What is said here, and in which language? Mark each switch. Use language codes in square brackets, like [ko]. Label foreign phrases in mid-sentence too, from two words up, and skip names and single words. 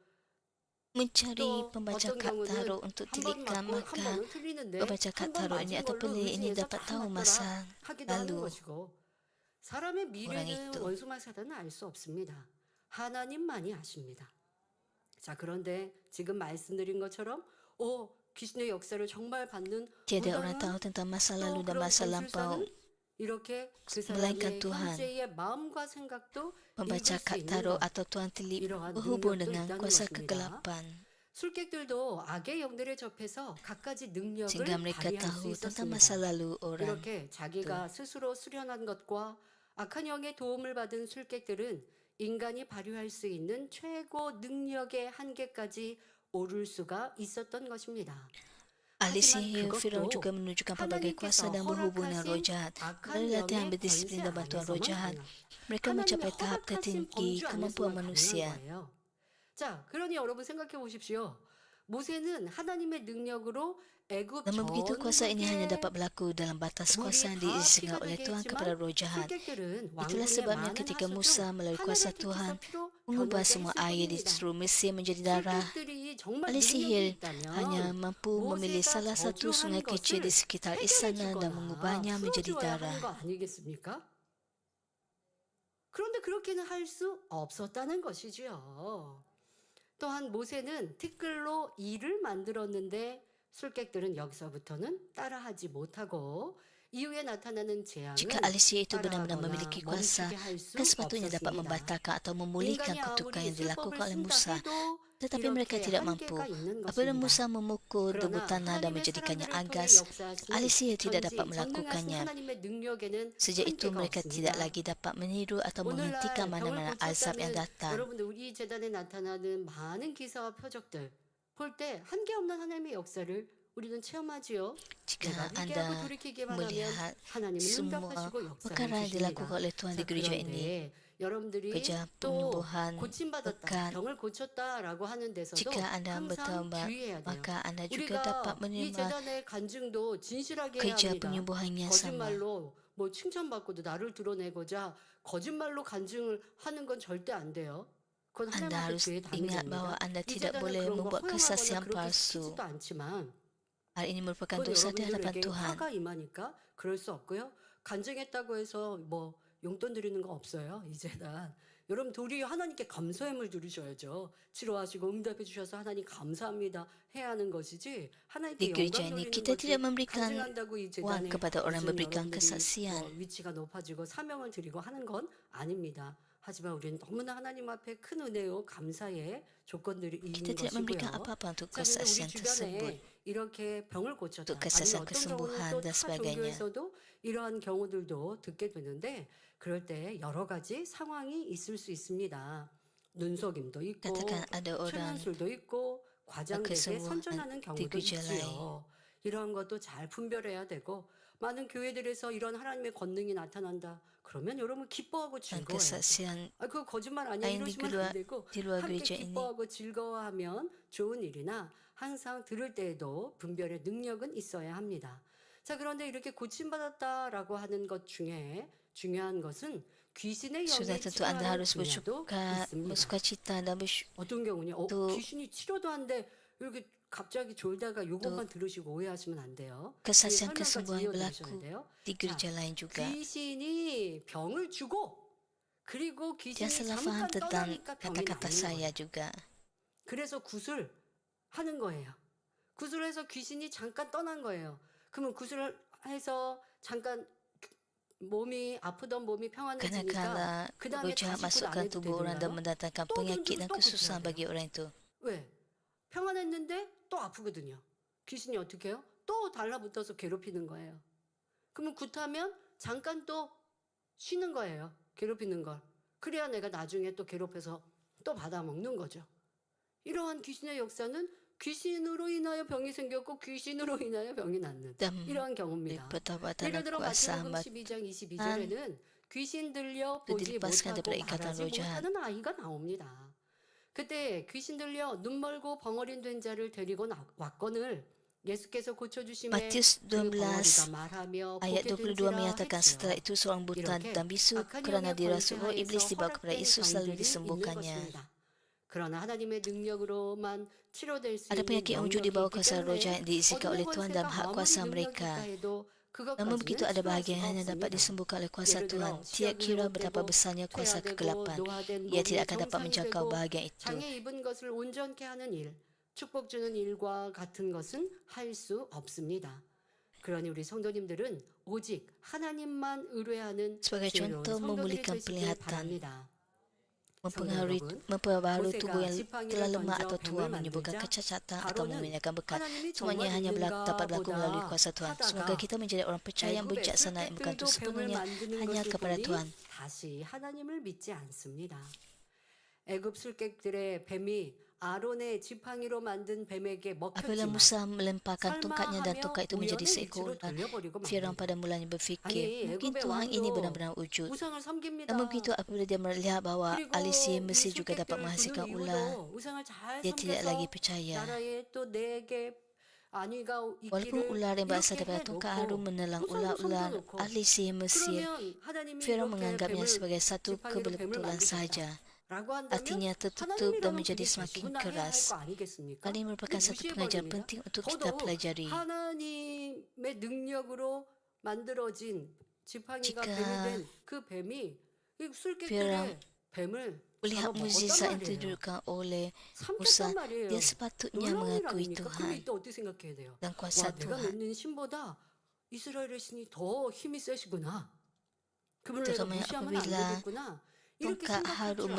[ms] mencari [ko] 또 [ms] pembaca [ko] 어떤 [ms] kad [ko] 경우는 [ms] tarot untuk [ko] 한 번 [ms] telikan, [ko] 맞고 한 [ms] maka [ko] 번은 틀리는데 [ms] pembaca kad [ko] 한 번 [ms] tarot ini [ko] 맞은 [ms] atau [ko] 걸로 [ms] pelik ini [ko] 의지해서 [ms] dapat [ko] 다 [ms] tahu [ko] 맞더라 [ms] masa [ko] 하기도 하는 [ms] lalu [ko] 것이고 사람의 미래는 [ms] itu. [ko] 원수만 사단은 알 수 없습니다. 하나님만이 아십니다. 자, 그런데 지금 말씀드린 것처럼 귀신의 역사를 정말 받는 [ms] Tiada orang tahu [ko] 무당은 [ms] tentang masa [ko] 또 [ms] lalu dan [ko] 그런 [ms] masa lampau. [ko] 건술사는 이렇게 그 [ms] melainkan [ko] 사람의 [ms] Tuhan. [ko] 현재의 마음과 생각도 [ms] Pembaca [ko] 읽을 수 [ms] kad [ko] 있는 [ms] tarot [ko] 것. [ms] atau tuan telip [ko] 이러한 [ms] berhubung [ko] 능력도 [ms] dengan [ko] 있다는 [ms] kuasa [ko] 것입니다. [ms] kegelapan [ko] 술객들도 악의 영들에 접해서 갖가지 능력을 [ms] sehingga mereka [ko] 발휘할 수 [ms] tahu tentang masa [ko] 있었습니다. [ms] lalu orang. [ko] 이렇게 자기가 스스로 수련한 것과 악한 영의 도움을 받은 술객들은 인간이 발휘할 수 있는 최고 능력의 한계까지 오를 수가 있었던 것입니다. [ms] Ahli [ko] 하지만 [ms] sihir Firaun [ko] 그것도 [ms] juga menunjukkan pelbagai kuasa [ko] 하나님께서 [ms] dan berhubung dengan roh [ko] 허락하신 [ms] jahat. [ko] 악한 [ms] Melalui latihan [ko] 영의 [ms] berdisiplin [ko] 권세 [ms] dan bantuan roh [ko] 안에서만 [ms] jahat, [ko] 가능. [ms] mereka [ko] 하나님의 [ms] mencapai tahap [ko] 허락하신 [ms] tertinggi [ko] 범주 [ms] kemampuan [ko] 안에서만 가능한 [ms] manusia. [ko] 거예요. 자, 그러니 여러분 생각해 보십시오. 모세는 하나님의 능력으로 애굽 [ms] Namun begitu kuasa ini hanya [ko] 전역에 [ms] dapat berlaku dalam batas [ko] 물이 [ms] kuasa yang [ko] 다 [ms] diizinkan [ko] 피가 [ms] oleh [ko] 되게 [ms] Tuhan kepada [ko] 했지만 [ms] roh jahat. [ko] 술객들은 [ms] Itulah [ko] 왕궁의 [ms] sebabnya [ko] 많은 [ms] ketika [ko] 하수 [ms] Musa [ko] 중 [ms] melalui [ko] 하나를 [ms] kuasa [ko] 택해서 [ms] Tuhan [ko] 피로 [ms] mengubah [ko] 변하게 [ms] semua [ko] 했을 [ms] air di [ko] 뿐입니다. [ms] seluruh Mesir menjadi darah, [ko] 술객들이 정말 [ms] ahli [ko] 능력이 [ms] sihir hanya [ko] 있다면 [ms] mampu memilih [ko] 모세가 [ms] salah satu [ko] 저주한 [ms] sungai kecil di [ko] 것을 [ms] sekitar [ko] 해결해 [ms] istana dan [ko] 주거나 [ms] mengubahnya menjadi [ko] 풀어주어야 하는 거 [ms] darah. [ko] 아니겠습니까? 그런데 그렇게는 할 수 없었다는 것이지요. 또한 모세는 티끌로 이를 만들었는데 술객들은 여기서부터는 따라하지 못하고 이후에 나타나는 재앙은 [ms] Jika ahli sihir itu benar-benar [ko] 따라하거나 [ms] memiliki kuasa, [ko] 멈추게 할 수 [ms] kan sepatutnya dapat [ko] 없었습니다. [ms] membatalkan atau memulihkan [ko] 인간이 [ms] kutukan [ko] 아무리 [ms] yang dilakukan [ko] 술법을 [ms] oleh [ko] 쓴다 [ms] Musa. [ko] 해도 [ms] Tetapi mereka [ko] 이렇게 [ms] tidak mampu. [ko] 한계가 있는 [ms] Apabila [ko] 것입니다. [ms] Musa memukul debu [ko] 그러나 [ms] tanah dan [ko] 하나님의 [ms] menjadikannya [ko] 사람들을 통해 [ms] agas, [ko] 역사하시는 [ms] ahli sihir tidak dapat [ko] 전능하신 [ms] melakukannya. [ko] 하나님의 능력에는 [ms] Sejak itu [ko] 한계가 [ms] mereka tidak [ko] 없습니다. [ms] lagi dapat meniru atau menghentikan [ko] 오늘날 병을 [ms] mana-mana azab yang [ko] 고쳤다는 [ms] datang. [ko] 여러분들 우리 재단에 나타나는 많은 기사와 표적들 볼 때 한계 없는 하나님의 역사를 우리는 체험하지요. [ms] Jika [ko] 내가 [ms] anda [ko] 회개하고 돌이키기만 하면 [ms] melihat [ko] 하나님은 [ms] semua [ko] 응답하시고 역사를 [ms] perkara yang dilakukan [ko] 주십니다. [ms] oleh Tuhan [ko] 자, [ms] di gereja ini, [ko] 그런데 여러분들이 [ms] kerja [ko] 또 [ms] penyembuhan, [ko] 고침받았다, [ms] pekan, [ko] 병을 고쳤다라고 하는 데서도 [ms] jika anda [ko] 항상 [ms] bertaubat, [ko] 주의해야 돼요. [ms] maka anda juga [ko] 우리가 [ms] dapat [ko] 이 [ms] menerima [ko] 재단의 간증도 진실하게 해야 [ms] kerja [ko] 합니다. [ms] penyembuhan yang sama. [ko] 거짓말로 뭐 칭찬받고도 나를 드러내고자 거짓말로 간증을 하는 건 절대 안 돼요. 그건 [ms] Anda [ko] 하나님한테 [ms] harus [ko] 죄의 담이 [ms] ingat bahwa [ko] 됩니다. [ms] anda [ko] 이 [ms] tidak [ko] 재단은 [ms] boleh [ko] 그런 거 [ms] membuat [ko] 허용하거나 [ms] kesaksian [ko] 그렇게 [ms] palsu. [ko] 시키지도 않지만 [ms] Hal ini merupakan [ko] 그건 [ms] dosa di hadapan [ko] 여러분들에게 [ms] Tuhan. [ko] 화가 임하니까 그럴 수 없고요. 간증했다고 해서 뭐 용돈 드리는 거 없어요. 이 재단. 여러분 도리어 하나님께 감사함을 드리셔야죠. 치료하시고 응답해 주셔서 하나님 감사합니다 해야 하는 것이지 하나님께 [ms] Di gereja [ko] 영광 [ms] ini [ko] 돌리는 [ms] kita tidak [ko] 것이 [ms] memberikan [ko] 간증한다고 이 [ms] uang [ko] 재단에 [ms] kepada orang [ko] 무슨 [ms] memberikan [ko] 여러분들이 [ms] kesaksian. [ko] 위치가 높아지고 사명을 드리고 하는 건 아닙니다. 하지만 우리는 너무나 하나님 앞에 큰 은혜요 감사의 조건들이 [ms] Kita [ko] 있는 [ms] tidak memberikan [ko] 것이고요. [ms] apa-apa untuk [ko] 자, 근데 우리 [ms] kesaksian tersebut. [ko] 주변에 이렇게 병을 고쳤다. [ms] Untuk [ko] 아니면 [ms] kesaksian [ko] 어떤 경우는 [ms] kesembuhan [ko] 또 [ms] dan [ko] 타 [ms] sebagainya. [ko] 종교에서도 이러한 경우들도 듣게 되는데 그럴 때 여러 가지 상황이 있을 수 있습니다. 눈속임도 있고 [ms] Katakan ada orang [ko] 최면술도 있고 과장되게 [ms] kesembuhan [ko] 선전하는 [ms] di [ko] 경우도 [ms] gereja lain. [ko] 있지요. 이러한 것도 잘 분별해야 되고 많은 교회들에서 이런 하나님의 권능이 나타난다. 그러면 여러분 기뻐하고 [ms] dan [ko] 즐거워요. [ms] kesaksian [ko] 그거 거짓말 아니야. [ms] lain di [ko] 이러시면 [ms] luar, [ko] 안 되고 [ms] di luar [ko] 함께 [ms] gereja ini. [ko] 기뻐하고 즐거워하면 좋은 일이나 항상 들을 때에도 분별의 능력은 있어야 합니다. 자, 그런데 이렇게 고침받았다라고 하는 것 중에 중요한 것은 귀신의 [ms] Sudah [ko] 영에 [ms] tentu anda [ko] 치료하는 [ms] harus [ko] 분야도 있습니다. [ms] bersukacita dan [ko] 어떤 경우는 또- 귀신이 치료도 한데 이렇게 갑자기 졸다가 요것만 들으시고 오해하시면 안 돼요. [ms] kesaksian [ko] 설명까지 [ms] kesembuhan [ko] 이어드셔야 [ms] berlaku [ko] 돼요. [ms] di gereja lain juga. [ko] 귀신이 병을 주고 그리고 귀신이 [ms] Jangan salah faham [ko] 잠깐 [ms] tentang [ko] 떠나니까 병이 [ms] kata-kata [ko] 나오는 [ms] saya [ko] 거예요. [ms] juga. [ko] 그래서 구술하는 거예요. 구술해서 귀신이 잠깐 떠난 거예요. 그러면 구술을 해서 잠깐 몸이 아프던 몸이 [ms] Karena [ko] 평안해지니까 [ms] kala [ko] 그 다음에 [ms] roh jahat [ko] 다시 그 [ms] masuk ke [ko] 안에 [ms] tubuh orang dan [ko] 들어가요. [ms] mendatangkan [ko] 또 [ms] penyakit [ko] 던지고 [ms] dan [ko] 또 [ms] kesusahan [ko] 고쳐야 [ms] bagi [ko] 돼요. [ms] orang itu. [ko] 왜? 평안했는데 또 아프거든요. 귀신이 어떻게 해요? 또 달라붙어서 괴롭히는 거예요. 그러면 굿하면 잠깐 또 쉬는 거예요. 괴롭히는 걸. 그래야 내가 나중에 또 괴롭혀서 또 받아먹는 거죠. 이러한 귀신의 역사는 귀신으로 인하여 병이 생겼고 귀신으로 인하여 병이 낫는 [ms] Dan [ko] 이러한 경우입니다. [ms] pertobatan [ko] 예를 들어 [ms] kuasa [ko] 마태복음 [ms] hamba [ko] 12장 22절에는 귀신 들려 [ms] itu [ko] 보지 [ms] dilepaskan [ko] 못하고 [ms] daripada ikatan [ko] 말하지 [ms] roh jahat. [ko] 못하는 아이가 나옵니다. 그때 귀신 들려 눈 멀고 벙어린 된 자를 데리고 왔거늘 예수께서 고쳐주심에 [ms] Matius [ko] 그 벙어리가 [ms] 12 [ko] 말하며 [ms] ayat [ko] 보게 [ms] 22 [ko] 된지라 [ms] menyatakan setelah [ko] 했지요. [ms] itu seorang buta [ko] 이렇게 [ms] dan bisu [ko] 악한 [ms] kerana [ko] 영의 [ms] dirasuh roh iblis [ko] 권세하에서 [ms] dibawa kepada [ko] 허락된 [ms] Yesus lalu [ko] 병들이 있는 [ms] disembuhkannya. [ko] 것입니다. 그러나 하나님의 능력으로만 치료될 수 [ms] Ada [ko] 있는 [ms] penyakit yang wujud di bawah [ko] 영역이 있기 [ms] kuasa roh jahat [ko] 때문에 [ms] yang diizinkan [ko] 어둠의 [ms] oleh Tuhan dalam [ko] 권세가 [ms] hak [ko] 아무리 [ms] kuasa [ko] 능력이 [ms] mereka. [ko] 있다 해도 [ms] Namun begitu [ko] 그것까지는 [ms] ada [ko] 치유할 [ms] bahagian yang [ko] 수가 [ms] hanya dapat [ko] 없습니다. [ms] disembuhkan oleh kuasa [ko] 예를 [ms] Tuhan. [ko] 들어 [ms] Tidak [ko] 시약을 [ms] kira betapa [ko] 못되고 [ms] besarnya kuasa [ko] 퇴화되고 [ms] kegelapan, [ko] 노화된 [ms] ia [ko] 몸이 [ms] tidak akan dapat [ko] 정상이 [ms] menjangkau [ko] 되고 [ms] bahagian itu. [ko] 장애 입은 것을 온전케 하는 일, 축복 주는 일과 같은 것은 할 수 없습니다. 그러니 우리 성도님들은 오직 하나님만 의뢰하는 [ms] Sebagai [ko] 지혜로운 [ms] contoh [ko] 성도들이 [ms] memulihkan [ko] 되시길 [ms] penglihatan, [ko] 바랍니다. [ms] memperbaharui [ko] 모세가 [ms] tubuh yang [ko] 지팡이를 [ms] telah lemah [ko] 던져 [ms] atau tua, [ko] 뱀을 [ms] menyembuhkan [ko] 만들자 [ms] kecacatan atau [ko] 바로는 [ms] memindahkan bekat. [ko] 하나님이 [ms] Semuanya [ko] 정말 [ms] hanya [ko] 있는가 [ms] dapat berlaku [ko] 보다 [ms] melalui kuasa Tuhan. Semoga [ko] 하다가 [ms] kita menjadi orang percaya yang [ko] 애굽의 [ms] bijaksana yang bergantung [ko] 술객들도 뱀을 [ms] sepenuhnya [ko] 만드는 [ms] hanya [ko] 것을 [ms] kepada [ko] 보니 [ms] Tuhan. [ko] 다시 하나님을 믿지 않습니다. 애굽 술객들의 뱀이 아론의 지팡이로 만든 뱀에게 [ms] Apabila [ko] 먹혔지만 [ms] Musa melemparkan tongkatnya dan [ko] 설마하며 [ms] tongkat itu menjadi [ko] 우연의 [ms] seekor [ko] 일치로 [ms] ular, [ko] 돌려버리고 [ms] Firaun [ko] 맙니다. [ms] pada mulanya berfikir, [ko] 아니 [ms] mungkin [ko] 애굽의 [ms] Tuhan ini [ko] 왕도 [ms] benar-benar wujud. [ko] 우상을 섬깁니다. [ms] Namun begitu apabila dia melihat bahawa [ko] 그리고 [ms] Alisi [ko] 이 [ms] Mesir juga dapat [ko] 술객들을 [ms] menghasilkan [ko] 두는 [ms] ular, [ko] 이유도 우상을 잘 [ms] dia tidak lagi [ko] 섬겨서 [ms] percaya. [ko] 나라에 또 내게 안위가 [ms] Walaupun [ko] 있기를 [ms] ular yang berasal [ko] 이렇게 [ms] daripada tongkat Harun [ko] 해놓고 [ms] menelan [ko] 우상도 [ms] ular-ular [ko] 섬겨놓고 [ms] Alisi Mesir, [ko] 그러면 하나님이 [ms] Firaun [ko] 이렇게 [ms] menganggapnya [ko] 뱀을 [ms] sebagai satu [ko] 지팡이로 뱀을 [ms] kebetulan [ko] 만드셨다. [ms] sahaja. [ko] 라고 한다면 [ms] Artinya tertutup dan [ko] 하나님이라면 [ms] menjadi [ko] 그게 [ms] semakin [ko] 계시구나 해야 할 [ms] keras. [ko] 거 아니겠습니까? [ms] Hal ini merupakan satu pengajaran [ko] 무시해버립니다. [ms] penting untuk kita [ko] 더더욱 [ms] pelajari. [ko] 하나님의 능력으로 만들어진 지팡이가 [ms] Jika [ko] 뱀이 된 그 뱀이 이 [ms] Firaun [ko] 술객들의 뱀을 [ms] melihat [ko] 잡아먹었단 [ms] mukjizat yang [ko] 말이에요. [ms] ditunjukkan oleh Musa, [ko] 삼켰단 말이에요. [ms] dia sepatutnya [ko] 놀라운 일 [ms] mengakui [ko] 아닙니까? 그럼 [ms] Tuhan [ko] 이때 어떻게 생각해야 돼요? [ms] dan [ko] 와, [ms] kuasa [ko] 내가 [ms] Tuhan. [ko] 믿는 신보다 이스라엘의 신이 더 힘이 세시구나. 그분을 내가 [ms] Terutama [ko] 무시하면 안 [ms] apabila [ko] 되겠구나. 이렇게 [ms] tongkat [ko] 생각할 [ms] Harun [ko] 줄 알아야